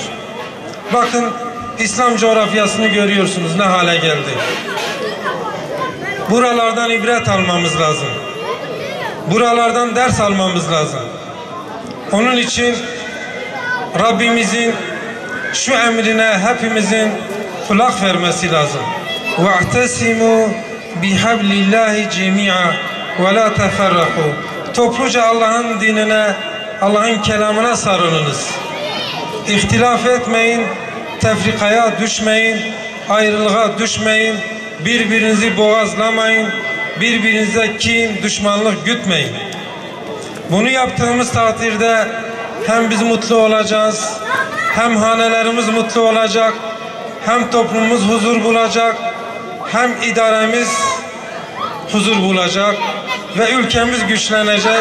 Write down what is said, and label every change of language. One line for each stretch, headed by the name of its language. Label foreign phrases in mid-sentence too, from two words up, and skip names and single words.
Turkish: Bakın İslam coğrafyasını görüyorsunuz ne hale geldi. Buralardan ibret almamız lazım. Buralardan ders almamız lazım. Onun için Rabbimizin şu emrine hepimizin kulak vermesi lazım.
Arabic: وَاَعْتَسِمُوا بِحَبْلِ اللّٰهِ جَمِيعًا وَلَا تَفَرَّقُوا.
Turkish: Topluca Allah'ın dinine, Allah'ın kelamına sarılınız. İhtilaf etmeyin, tefrikaya düşmeyin, ayrılığa düşmeyin, birbirinizi boğazlamayın, birbirinize kin, düşmanlık gütmeyin. Bunu yaptığımız takdirde hem biz mutlu olacağız, hem hanelerimiz mutlu olacak, hem toplumumuz huzur bulacak, hem idaremiz huzur bulacak ve ülkemiz güçlenecek.